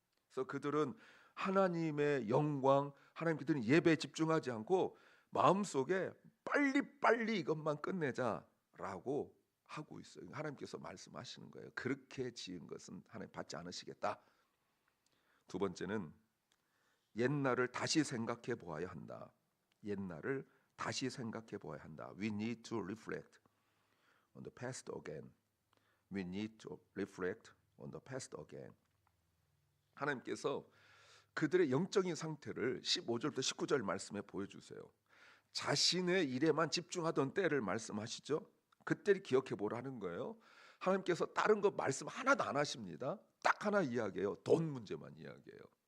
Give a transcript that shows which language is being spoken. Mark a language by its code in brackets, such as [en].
[ko] 그래서 그들은 하나님의 영광, 하나님 그들은 예배에 집중하지 않고 마음속에 빨리 이것만 끝내자라고 하고 있어요. 하나님께서 말씀하시는 거예요. 그렇게 지은 것은 하나님 받지 않으시겠다. 두 번째는 옛날을 다시 생각해 보아야 한다. 옛날을 다시 생각해 보아야 한다. [en] We need to reflect on the past again. We need to reflect on the past again. [ko] 하나님께서 그들의 영적인 상태를 15절부터 19절 말씀에 보여주세요. 자신의 일에만 집중하던 때를 말씀하시죠. 그때를 기억해 보라는 거예요. 하나님께서 다른 거 말씀 하나도 안 하십니다. 딱 하나 이야기해요. 돈 문제만 이야기해요.